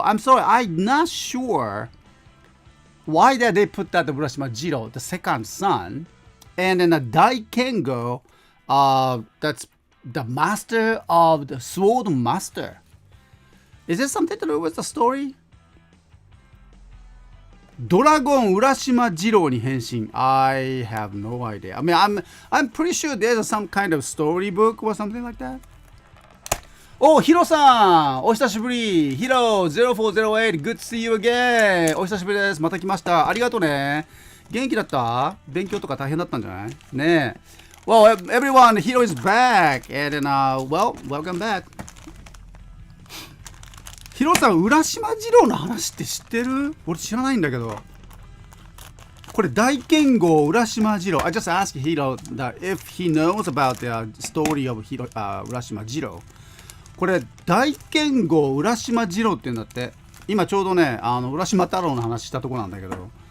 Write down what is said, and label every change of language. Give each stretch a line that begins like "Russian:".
English: I'm sorry, I'm not sure why did they put that the Urashima Jiro, the second son, and then a Daikengo, that's the master of the sword master. Is this something to do with the story?
Japanese: ドラゴン浦島二郎に変身
English: I have no idea. I mean, I'm pretty sure there's some kind of storybook or something like that.
Japanese: お、ヒロさんお久しぶり。
English: ヒロ0408 Good to see you again.
Japanese: お久しぶりです。また来ました。ありがとうね。元気だった？勉強とか大変だったんじゃない？ねえ。
English: Well, everyone, Hiro is back. And then, welcome back.
Japanese: ヒロさん、浦島二郎の話って知ってる？俺知らないんだけど。これ大剣豪浦島二郎。
English: I just asked Hiro that if he knows about the story of浦島二郎。
Japanese: これ大剣豪浦島二郎って言うんだって。今ちょうどね、浦島太郎の話したとこなんだけど。